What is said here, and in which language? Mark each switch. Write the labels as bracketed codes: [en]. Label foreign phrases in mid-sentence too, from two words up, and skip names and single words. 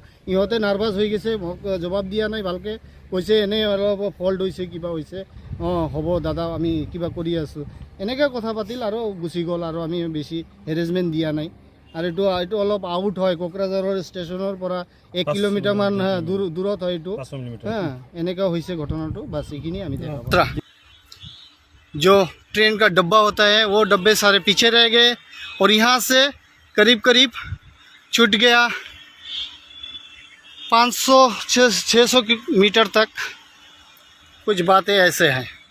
[as] ইহঁতে নাৰ্ভাছ হৈ গৈছে, মোক জবাব দিয়া নাই ভালকৈ, কৈছে এনেই অলপ ফল্ট হৈছে, কিবা হৈছে, হ'ব দাদা আমি কিবা কৰি আছোঁ, এনেকৈ কথা পাতিল আৰু গুচি গ'ল। আৰু আমি বেছি হেৰেছমেণ্ট দিয়া নাই। আৰু এইটো অলপ আউট হয়, কোকৰাঝাৰৰ ষ্টেচনৰ পৰা 1 কিলোমিটাৰমান দূৰত হয় এইটো। এনেকুৱা হৈছে ঘটনাটো। বাছ এইখিনি আমি দেখা। [hi] जो ट्रेन का डब्बा होता है वो डब्बे सारे पीछे रह गए, और यहाँ से करीब छूट गया 500-600 मीटर तक। कुछ बातें ऐसे हैं।